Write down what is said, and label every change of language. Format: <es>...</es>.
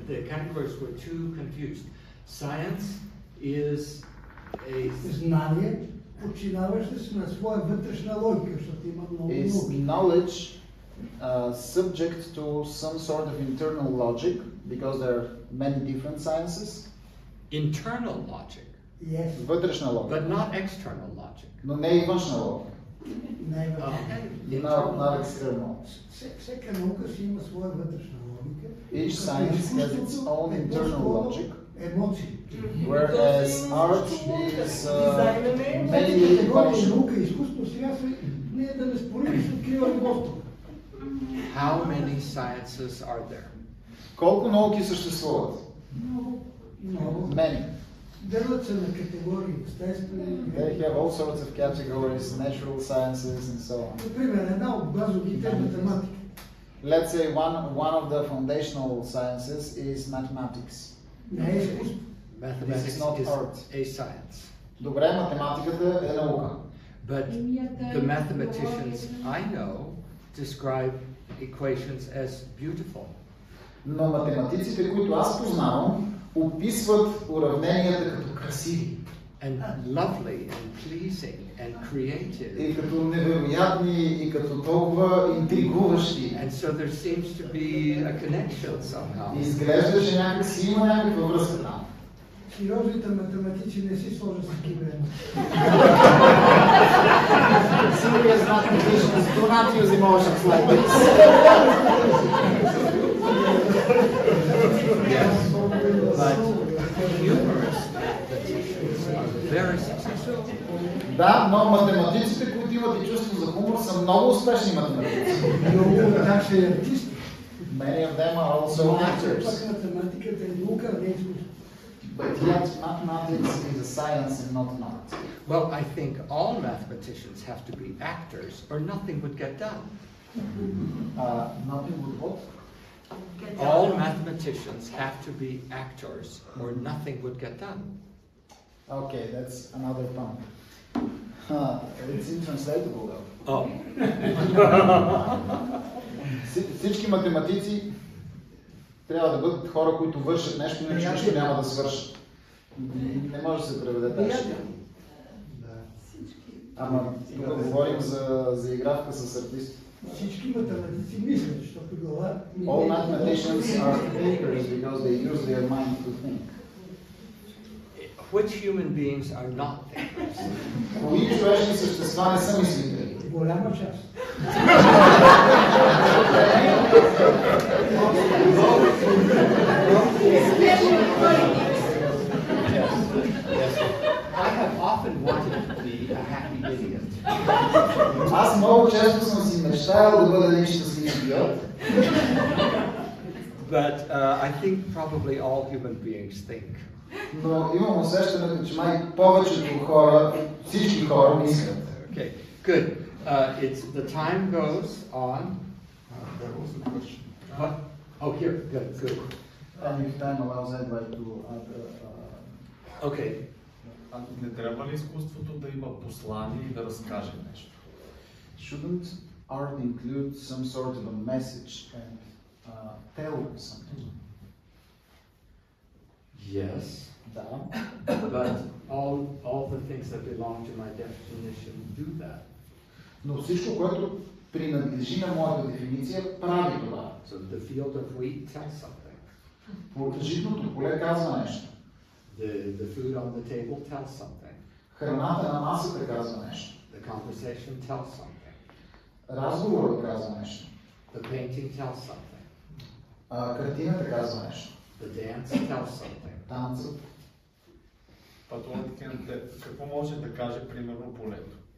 <en>The categories were too confused. Science is a</en> <bg>знание, подчинаваща се на своя вътрешна логика, защото има много</bg> <en>is knowledge subject to some sort of internal logic, because there are many different sciences. Internal logic. Yes.</en> <bg>Вътрешна логика.</bg> <en>But not external logic.</en> <bg>Но не и външна логика.</bg> <en>Not external.</en> <bg>Всяка наука си има своя вътрешна логика.</bg> <en>Each science has its own internal logic.</en> <bg>Емоции.</bg> <en>Whereas art is mainly emotion.</en> <bg>Наука и изкуство сега не е да не спорим, се открива любовта.</bg> <en>How many sciences are there?</en> <bg>Колко науки съществуват? Много.</bg> <en>Many.</en> <bg>Делят се на категории, естествени.</bg> <en>They have all sorts of categories, natural sciences and so on.</en> <bg>Например, една от базовите е математика.</bg> <en>Let's say one of the foundational sciences is mathematics.</en> <bg>Не е изкуство.</bg> <en>Mathematics is not art. A science.</en> <bg>Добре, математиката е наука.</bg> <en>But the mathematicians I know describe equations as beautiful.</en> <bg>Но математиците, които аз познавам, описват уравненията като красиви.</bg> <en>And lovely and pleasing and creative.</en> <bg>И като невероятни, и като толкова интригуващи.</bg> <en>And so there seems to be a connection somehow.</en> <bg>И изглежда, че някакси има някаква връзка там. Сериозните математици не си сложат с киберно.</bg> <en>Serious mathematicians do not use emotions like this. Yes, but humorous mathematicians are very successful.</en> <bg>Да, но математиците, които имат и чувство за хумор, са много успешни математици. Много от тях са артисти.</bg> <en>Many of them are also actors.</en> <bg>Математиката е наука, не е изкуство.</bg> <en>But yet mathematics is a science and not an art. Well, I think all mathematicians have to be actors or nothing would get done. Nothing would what? All mathematicians have to be actors or nothing would get done. Okay, that's another point. It's intranslatable though. Oh.</en> <bg>Всички математици трябва да бъдат хора, които вършат нещо, иначе нищо няма да свършат. Не може да се преведе така. Ама тук говорим за игравка с артисти. Всички математици мислят, защото глава...</bg> <en>All mathematicians are thinkers because they use their mind to think. Which human beings are not thinkers?</en> <bg>Кои човешки същества не са мислители? Голяма част.</bg> <en>I have often wanted to be a happy idiot.</en> <bg>Аз много често съм си мечтаял да бъда един щастлив идиот.</bg> <en>But I think probably all human beings think.</en> <bg>Но имам усещането, че май повечето хора, всички хора мислят.</bg> <en>Okay, good. The time goes on. There was a question. What? Oh, here. Good. And if time allows Edward to add. Okay.</en> <bg>Не трябва ли изкуството да има послание и да разкаже нещо?</bg> <en>Shouldn't art include some sort of a message and tell something? Yes. But all the things that belong to my definition do that.</en> <bg>Но всичко, което принадлежи на моята дефиниция, прави това.</bg> <en>So the field of wheat tells something.</en> <bg>Житното поле казва нещо.</bg> <en>The food on the table tells something.</en> <bg>Храната на масата казва нещо.</bg> <en>The conversation tells something.</en> <bg>Разговорът казва нещо.</bg> <en>The painting tells something.</en> <bg>Картината казва нещо.</bg> <en>The dance tells something.</en> <bg>Танцът. Какво може да каже примерно полето?</bg>